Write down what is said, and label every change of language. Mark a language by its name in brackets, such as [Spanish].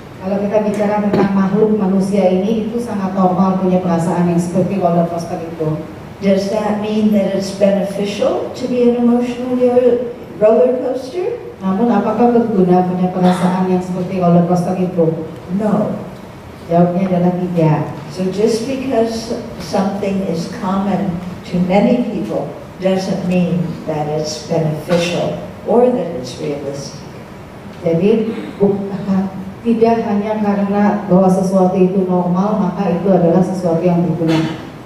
[Indonesian] Kalau kita bicara tentang makhluk manusia ini, itu sangat normal punya perasaan yang seperti roller coaster itu. [English] Does that mean that it's beneficial to be an emotional roller coaster? [Indonesian] Namun apakah berguna punya perasaan yang seperti roller coaster itu? [English] No. [Indonesian] Jawabnya adalah tidak. [English] So just because something is common to many people doesn't mean that it's beneficial or that it's realistic. [Indonesian] Jadi tidak hanya karena bahwa sesuatu itu normal, maka itu adalah sesuatu yang berguna.